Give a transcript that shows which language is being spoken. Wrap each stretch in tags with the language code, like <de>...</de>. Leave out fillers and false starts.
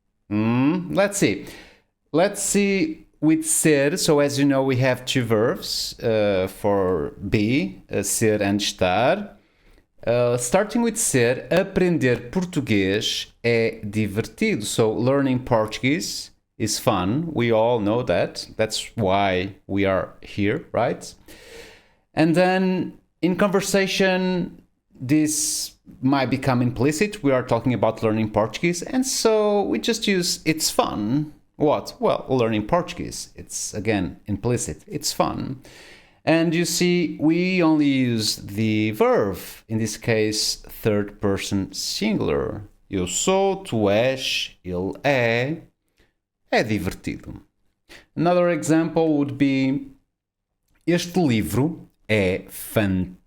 <en>Let's see. Let's see with ser. So as you know, we have two verbs for be, ser and estar. Starting with</en> <pt>ser, aprender português é divertido.</pt> <en>So learning Portuguese is fun. We all know that. That's why we are here, right? And then in conversation, this might become implicit. We are talking about learning Portuguese. And so we just use it's fun. What? Well, learning Portuguese. It's, again, implicit. It's fun. And you see, we only use the verb, in this case, third person singular.</en> <pt>Eu sou, tu és, ele é divertido.</pt> <en>Another example would be,</en> <pt>este livro é fantástico.</pt>